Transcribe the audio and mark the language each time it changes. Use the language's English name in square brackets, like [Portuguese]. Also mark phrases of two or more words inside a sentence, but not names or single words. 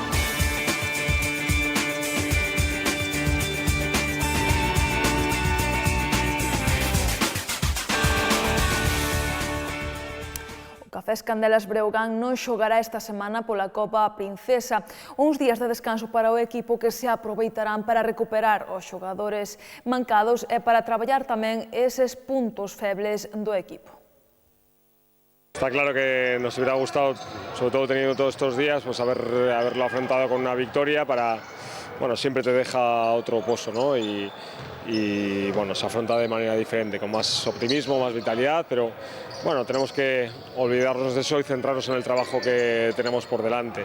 [Galician] Cafés Candelas Breogán non xogará esta semana pola Copa Princesa. Uns días de descanso para o equipo que se aproveitarán para recuperar os xogadores mancados e para traballar tamén eses puntos febles do equipo. [Spanish] Está claro que nos hubiera gustado, sobre todo teniendo todos estos días, pues haberlo afrontado con una victoria para, bueno, siempre te deja otro pozo, ¿no? Y bueno, se afronta de manera diferente, con más optimismo, más vitalidad, pero bueno, tenemos que olvidarnos de eso y centrarnos en el trabajo que tenemos por delante.